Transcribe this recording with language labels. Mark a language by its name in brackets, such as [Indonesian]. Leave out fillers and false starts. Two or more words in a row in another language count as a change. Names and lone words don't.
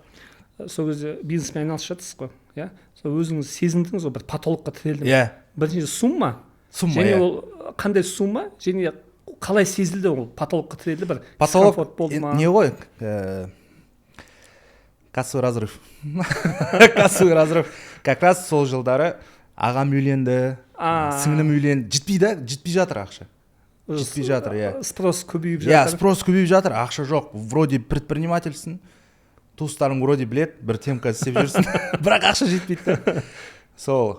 [Kazakh] Сол кезде бизнеспен айналысып жатырсыз ғой, сол өзіңіз сезіндіңіз ғой, бір потолокқа тірелдім. Бірінші сумма, және ол қандай сумма, және қалай сезілді ол потолокқа тірелді, бір дискомфорт болды ма? Не ғой, [Russian] кассовый разрыв. Кассовый разрыв. Как раз [Kazakh] сол жылдары ағам үйленді, сіңлім үйленді. Жетпей жатыр ақша. Жетпей жатыр, иә. Спрос көбейіп Иә, жатыр. спрос көбейіп жатыр, ақша жоқ. Вроде предпринимательсің, туыстарың вроде білет, бір темка істеп жүрсің, бірақ ақша жетпейді. Сол.